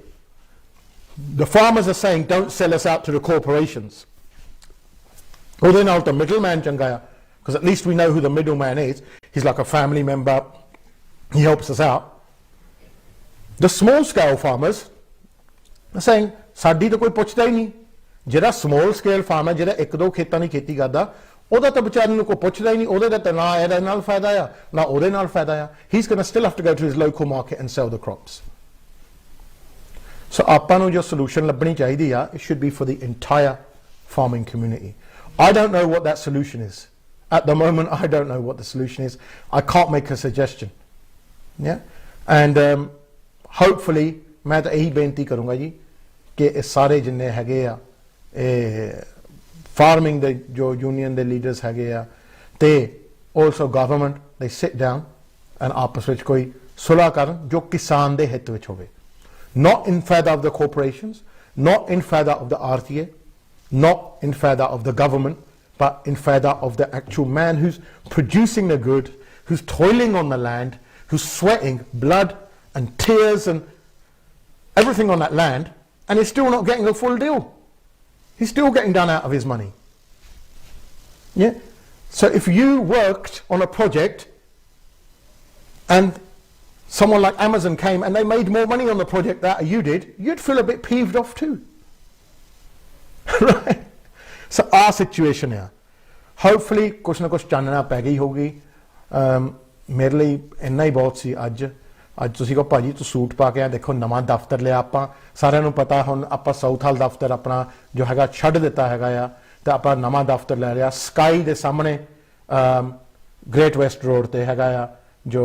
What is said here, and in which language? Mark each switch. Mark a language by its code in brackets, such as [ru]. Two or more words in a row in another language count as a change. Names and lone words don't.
[en] The farmers are saying, don't sell us out to the corporations. Well, then the middleman changaya, because at least we know who the middleman is. He's like a family member. he helps us out. The small scale farmers are saying [pa] ਸਾਡੀ ਤਾਂ ਕੋਈ ਪੁੱਛਦਾ ਹੀ ਨਹੀਂ, ਜਿਹੜਾ [en] small scale farmer [pa] ਜਿਹੜਾ ਇੱਕ ਦੋ ਖੇਤਾਂ ਦੀ ਖੇਤੀ ਕਰਦਾ ਉਹਦਾ ਤਾਂ ਵਿਚਾਰੇ ਨੂੰ ਕੋਈ ਪੁੱਛਦਾ ਹੀ ਨਹੀਂ, ਉਹਦੇ ਦਾ ਤਾਂ ਨਾ ਇਹਦੇ ਨਾਲ ਫਾਇਦਾ ਆ ਨਾ ਉਹਦੇ ਨਾਲ ਫਾਇਦਾ ਆ. [en] He's going to still have to go to his local market and sell the crops. [pa] So ਆਪਾਂ ਨੂੰ ਜੋ solution ਲੱਭਣੀ ਚਾਹੀਦੀ ਆ, [en] it should be for the entire farming community. I don't know what that solution is. At the moment, I don't know what the solution is. I can't make a suggestion. Yeah? And hopefully, [pa] ਮੈਂ ਤੋ ਯਹੀ ਬੇਨਤੀ ਕਰੂੰਗਾ ਜੀ ਕਿ ਯੇ ਸਾਰੇ ਜਿੰਨੇ ਹੈਗੇ ਆ [en] farming the [pa] जो [en] union the leaders [pa] ਹੈਗੇ ਆ ਤੇ [en] also government, they sit down and [pa] आपस ਵਿੱਚ ਕੋਈ ਸੁਲ੍ਹਾ ਕਰਨ ਜੋ ਕਿਸਾਨ ਦੇ ਹਿੱਤ ਵਿੱਚ ਹੋਵੇ. [en] Not in favour of the corporations, not in favour of the RTA, not in favour of the government, but in favour of the actual man who's producing the good, who's toiling on the land, who's sweating blood and tears and everything on that land, and he's still not getting a full deal. He's still getting done out of his money. Yeah? So if you worked on a project and someone like Amazon came and they made more money on the project that you did, you'd feel a bit peeved off too. Right? So our situation here. [pa] Hopefully ਕੁਛ ਨਾ ਕੁਛ ਚਾਨਣਾ ਪੈ ਗਈ ਹੋਗੀ. ਮੇਰੇ ਲਈ ਇੰਨਾ ਹੀ ਬਹੁਤ ਸੀ ਅੱਜ ਤੁਸੀਂ ਕਹੋ ਭਾਜੀ ਤੂੰ ਸੂਟ ਪਾ ਕੇ ਆ ਦੇਖੋ ਨਵਾਂ ਦਫ਼ਤਰ ਲਿਆ ਆਪਾਂ ਸਾਰਿਆਂ ਨੂੰ ਪਤਾ ਹੁਣ ਆਪਾਂ ਸਾਊਥ ਹਾਲ ਦਫ਼ਤਰ ਆਪਣਾ ਜੋ ਹੈਗਾ ਛੱਡ ਦਿੱਤਾ ਹੈਗਾ ਆ ਤੇ ਆਪਾਂ ਨਵਾਂ ਦਫ਼ਤਰ ਲੈ ਲਿਆ ਸਕਾਈ ਦੇ ਸਾਹਮਣੇ ਗ੍ਰੇਟ ਵੈਸਟ ਰੋਡ ਤੇ ਹੈਗਾ ਆ ਜੋ